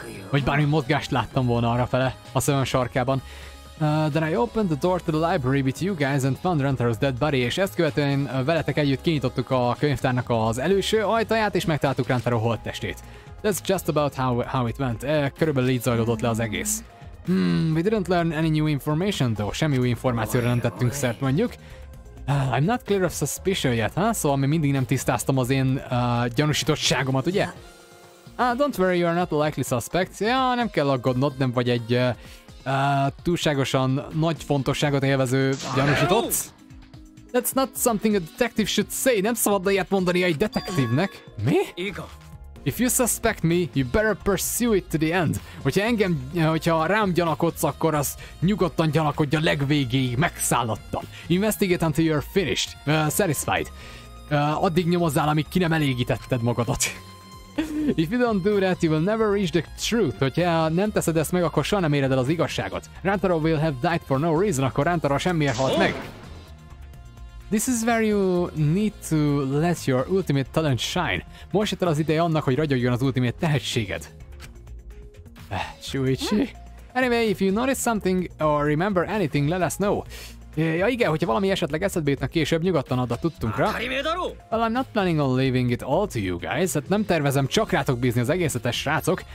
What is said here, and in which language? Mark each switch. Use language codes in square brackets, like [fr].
[hu] Vagy bármi mozgást láttam volna arra fele, a szemem sarkában. [en] Then I opened the door to the library with you guys and found Rantaro's dead body, [hu] és ezt követően veletek együtt kinyitottuk a könyvtárnak az előső ajtaját, és megtaláltuk Rantaro holttestét. [en] That's just about how it went. [hu] Körülbelül így zajlódott le az egész. [en] We didn't learn any new information though. [hu] Semmi új információra nem tettünk szert, mondjuk. [en] I'm not clear of suspicion yet, huh? [hu] Szóval még mindig nem tisztáztam az én gyanúsítottságomat, ugye? [en] Don't worry, you're not a likely suspect. [hu] Ja, nem kell aggódnod, nem vagy egy túlságosan nagy fontosságot élvező gyanúsított. [en] That's not something a detective should say. [hu] Nem szabad ilyet mondani egy detektívnek. Mi? [en] If you suspect me, you better pursue it to the end. [hu] Hogyha rám gyanakodsz, akkor az nyugodtan gyanakodj a legvégéig, megszállottan. [en] Investigate until you're finished. Satisfied. [hu] Addig nyomozzál, amíg ki nem elégítetted magadat. [en] If you don't do that, you will never reach the truth. [hu] Hogyha nem teszed ezt meg, akkor soha nem éred el az igazságot. [en] Rantaro will have died for no reason, [hu] akkor Rantaro semmiért halt meg. [en] This is where you need to let your ultimate talent shine. [hu] Most jött el az ideje annak, hogy ragyogjon az ultimate tehetséged. Shuichi. [en] Anyway, if you notice something or remember anything, let us know. [hu] Ja igen, hogyha valami esetleg eszedbe jutna később, nyugodtan add a tudtunkra. [en] Well, I'm not planning on leaving it all to you guys. [hu] Hát nem tervezem csak rátok bízni az egészetes srácok.